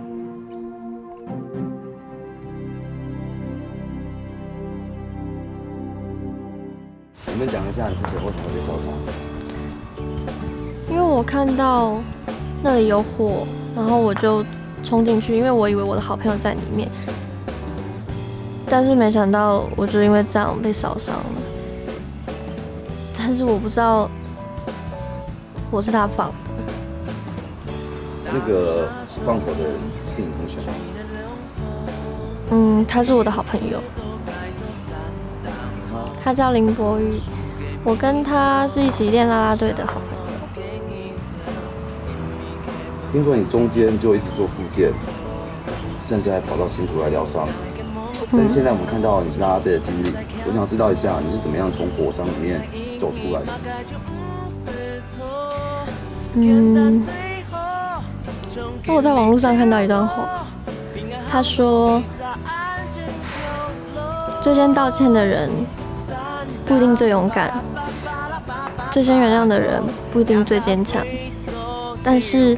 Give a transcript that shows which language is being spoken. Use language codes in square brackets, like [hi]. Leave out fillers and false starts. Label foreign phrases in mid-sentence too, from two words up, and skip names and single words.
[zh] 你們講一下你之前為什麼會受傷？因為我看到那裡有火，然後我就衝進去，因為我以為我的好朋友在裡面，但是沒想到我就因為這樣被燒傷了。但是我不知道火是他放的。那個放火的人是你同學嗎？嗯，他是我的好朋友，他叫林博宇，我跟他是一起練啦啦隊的好朋友。聽說你中間就一直做復健，甚至還跑到新竹來療傷。但現在我們看到你是啦啦隊的經歷，我想知道一下你是怎麼樣從火傷裡面走出來的？嗯，我在網絡上看到一段話，他說，最先道歉的人不一定最勇敢，最先原諒的人不一定最堅強，但是。